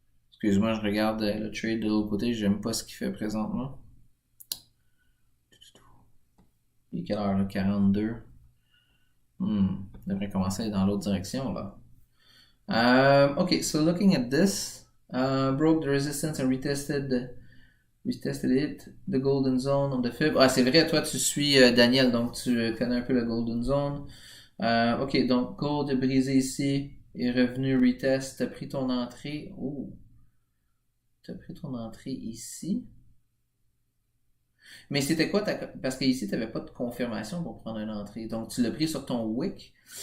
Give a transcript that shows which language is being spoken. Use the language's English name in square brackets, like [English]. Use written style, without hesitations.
[French] Excuse-moi, je regarde le trade de l'autre côté, j'aime pas ce qu'il fait présentement. Il est quelle heure là? 42. Devrait commencer à aller dans l'autre direction là. [English] Okay, so looking at this, broke the resistance and retested it, the golden zone on the fib. [French] Ah, c'est vrai, toi tu suis Daniel, donc tu connais un peu le golden zone. Ok, donc gold est brisé ici, est revenu retest, t'as pris ton entrée. Oh, t'as pris ton entrée ici. Mais c'était quoi parce qu'ici tu n'avais pas de confirmation pour prendre une entrée, donc tu l'as pris sur ton wick.